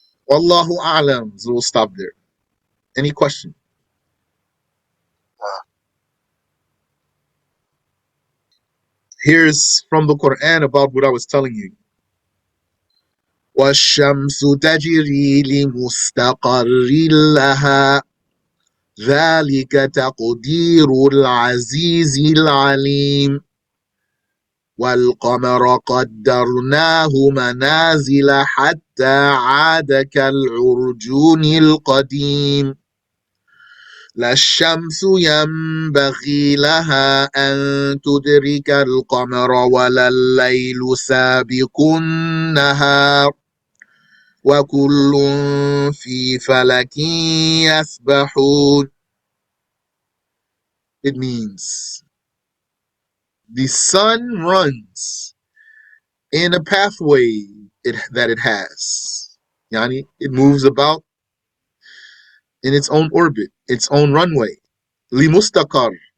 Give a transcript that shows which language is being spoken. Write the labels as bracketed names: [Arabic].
[English] Wallahu a'lam. So we'll stop there. Any question? Here's from the Quran about what I was telling you. [Arabic] وَالشَّمْسُ تَجْرِي لِمُسْتَقَرٍّ لَهَا ذَلِكَ تَقْدِيرُ الْعَزِيزِ الْعَلِيمِ وَالْقَمَرَ قَدَّرْنَاهُ مَنَازِلَ حَتَّى عَادَ كَالْعُرْجُونِ الْقَدِيمِ لا الشمس ينبغي لها أن تدرك القمر ولا الليل سابق النهار وكل في فلك يسبحون. [English] It means the sun runs in a pathway that it has. Yani, it moves about in its own orbit, its own runway. [Arabic] لمستقر.